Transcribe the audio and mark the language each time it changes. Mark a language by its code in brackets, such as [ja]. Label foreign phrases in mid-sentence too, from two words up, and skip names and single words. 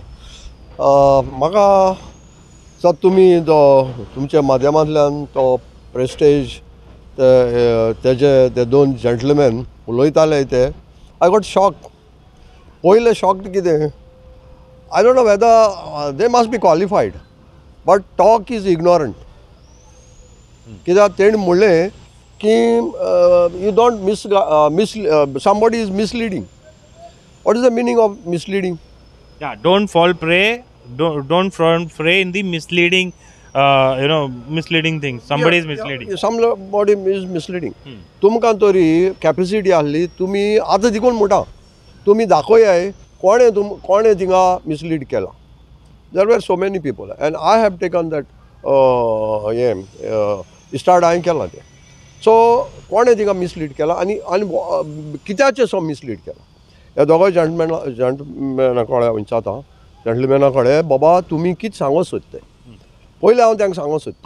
[kok] म्हाका सर तुमी तुमच्या माध्यमांतल्यान तो प्रेस्टेज ते दोन जंटलमॅन उलयताले ते [en] I got shock. पयले शॉक्ड कितें, I don't know whether they must be qualified, but talk is ignorant. [kok] कित्याक तेणी म्हणलें की [en] you don't somebody is misleading. What is the meaning of misleading? Yeah, don't fall prey in the misleading, misleading things. Somebody is misleading. Somebody is misleading. [kok] तुमकां तरी कॅपेसिटी आसली, तुमी आतां देखून म्हणटा तुमी दाखोयाय कोणें थिंगा मिसलीड केला. [en] there were so many people and I have taken that start [kok] हांवें केला तें. सो कोणें थिंगा मिसलीड केला आनी कित्याचें सो मिसलीड केला ह्या दोगांय जंटलमॅना कडेन विचारता. जंटलमॅना कडेन बाबा तुमी कितें सांगूंक सोदता पयलें हांव तांकां सांगूंक सोदता.